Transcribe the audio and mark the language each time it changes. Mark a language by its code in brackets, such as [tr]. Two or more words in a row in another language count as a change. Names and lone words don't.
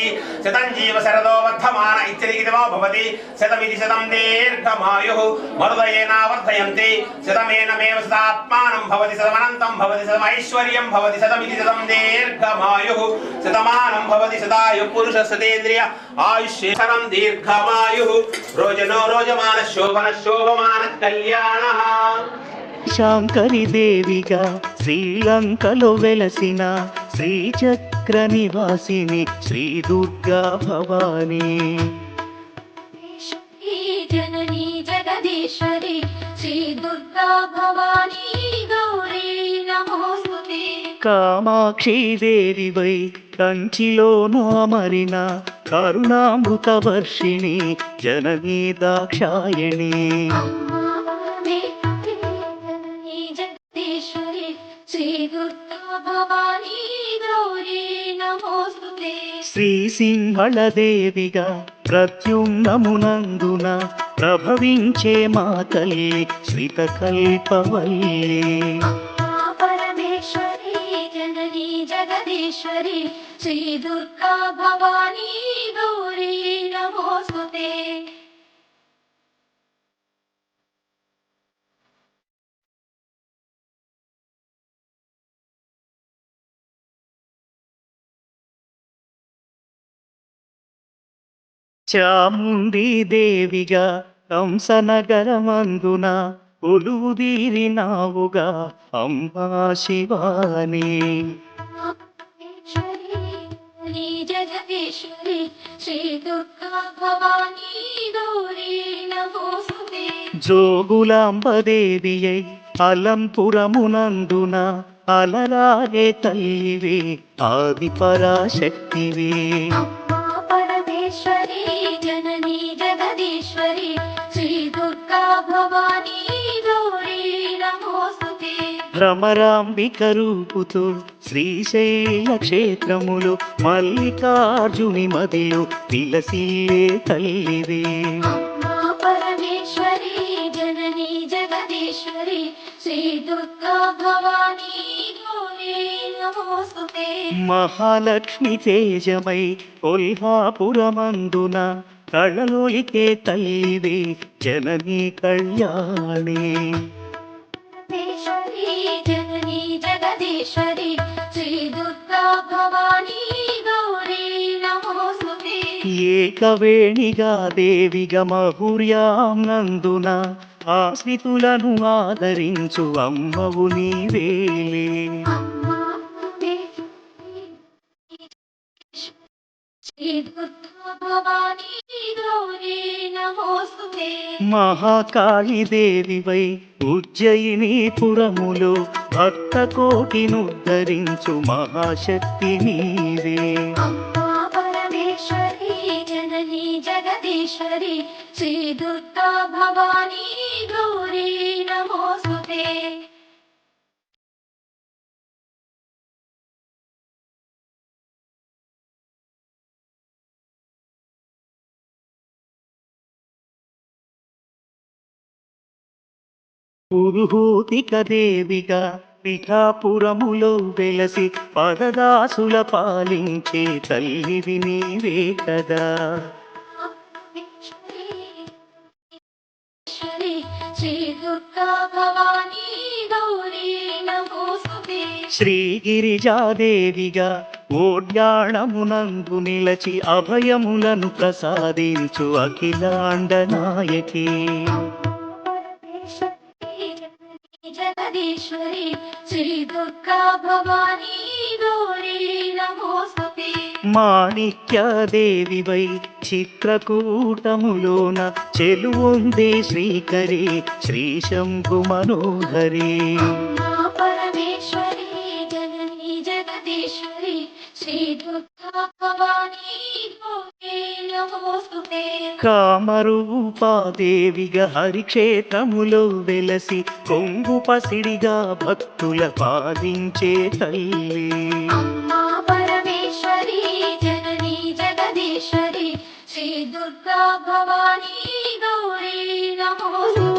[sa] शतं जीव शरदो वर्धमान इत्यरिगितमो भवति शतमिति शतं दीर्घमायुः मरुदयेनावर्धयन्ति शतमेनमेव शतात्मानं भवति शतमनन्तं भवति शतमैश्वर्यं भवति शतमिति शतं दीर्घमायुः शतमानं भवति शतायुः पुरुषः शतेन्द्रिय आयुष्येशरं दीर्घमायुः रोजनो रोजमान शोभन शोभमान कल्याणः [te] శాంకరి దేవిగా శ్రీలంకలో వెలసిన శ్రీచక్ర నివాసిని శ్రీ దుర్గా భవానీ [sa] जननी जगदीश्वरी श्री दुर्गा भवानी गौरी नमोस्तुते [te] కామాక్షి దేవివై కంచిలో నామరిన కరుణామృత వర్షిణి జననీ దాక్షాయణి [sa] जगदीश्वरी श्री दुर्गा भवानी गौरी नमोस्तुते [te] శ్రీ సింహళదేవిగా ప్రత్యున్నమునందున ప్రభవించే మా తల్లి శ్రీతకల్పవల్లి [sa] परमेश्वरी जननी जगदीश्वरी श्री दुर्गा भवानी गौरी नमोस्तुते [te] చాముండి దేవిగా కంసనగరమందున కొలువుదీరినావుగా అంబా శివాని [sa] जगदीश्वरी श्री दुर्गा भवानी गौरी नमोस्तुते [te] జోగులాంబదేవియై అలంపురమునందున అలరారే తల్లివి ఆది పరాశక్తివి [sa] परमेश्वरी जननी जगदीश्वरी श्री दुर्गा भवानी गौरी नमोस्तुते [te] భ్రమరాంబిక రూపుతో శ్రీశైల క్షేత్రములు మల్లికార్జుని మదిలో విలసిల్లే తల్లివే [sa] परमेश्वरी जननी जगदीश्वरी श्री दुर्गा भवानी गौरी नमोस्तुते [te] మహాలక్ష్మి తేజమై కొల్హాపురమందున కళలోలికే తల్లివే జననీ కళ్యాణి [sa] परमेश्वरी जननी जगदीश्वरी श्री दुर्गा भवानी गौरी नमोस्तुते [te] ఏకవేణిగా దేవిగా మహుర్యాం నందున ఆశ్రితులను ఆదరించు అమ్మవు నీవేలే [sa] श्री दुर्गा भवानी गौरी नमोस्तुते [te] మహాకాళి దేవివై ఉజ్జయిని పురములో భక్త కోటినుద్ధరించు మహాశక్తి నీవే [sa] परमेश्वरी जननी जगदीश्वरी श्री दुर्गा भवानी गौरी नमोस्तुते [te] పురుహూతిక దేవిగా పిఠాపురములో వెలసి పదదాసుల పాలించే తల్లివి నీవే కదా [sa] श्री दुर्गा भवानी गौरी नमोस्तुते [te] శ్రీగిరిజాదేవిగా ఓడ్యాణమునందు నిలచి అభయములను ప్రసాదించు అఖిలాండ నాయకి [sa] जगदीश्वरी श्री दुर्गा भवानी गौरी नमोस्तुते [te] మాణిక్యదేవివై చిత్రకూటములోన చెలువొందే శ్రీకరి శ్రీ శంభు మనోహరి [sa] परमेश्वरी जननी जगदीश्वरी శ్రీ దుర్గా భవానీ గౌరీ నమోస్తుతే. [te] కామరూపాదేవిగా హరిక్షేత్రములో వెలసి కొంగు పసిడిగా భక్తుల పాలించే తల్లి. [sa] అమ్మా పరమేశ్వరి జననీ జగదీశ్వరి శ్రీ దుర్గా భవానీ గౌరీ నమోస్తుతే.